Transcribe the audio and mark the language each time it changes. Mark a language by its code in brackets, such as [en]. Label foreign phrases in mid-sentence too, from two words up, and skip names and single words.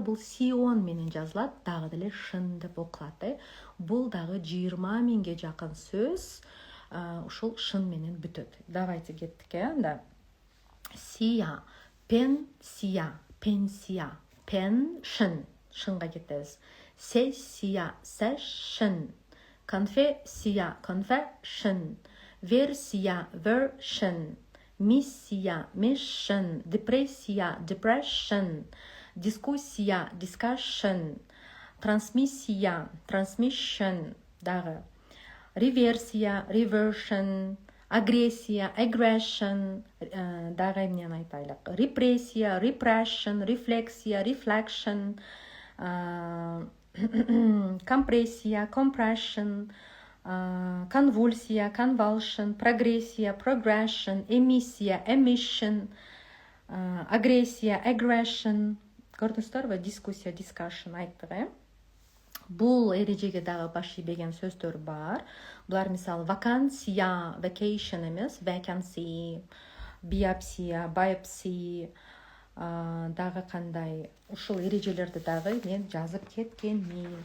[ky] Бул сион менен жазылат, дагы деле шын деп окулат. Бул дагы 20 миңге жакын сөз ушул шын менен бүтөт. Давайте кеттик, анда. Сия, пенсия, пенсия, pension, шынга кетебиз. Сессия, session, конфессия, confession, версия, version, миссия, mission, депрессия, depression, дискуссия, discussion, трансмиссия, transmission, дагы реверсия, reversion, агрессия, aggression, дагы эмнени айтайлык, репрессия, repression, рефлексия, reflection, компрессия, compression, конвульсия, convulsion, прогрессия, progression, эмиссия, emission, агрессия, aggression. Көрдүңүздөрбү? Дискуссия, discussion айттык, Бул эрежеге дагы баш ийбеген сөздөр бар. Булар мисалы вакансия, vacation эмес, vacancy, биопсия, biopsy, дагы кандай ушул эрежелерди дагы мен жазып кеткенмин.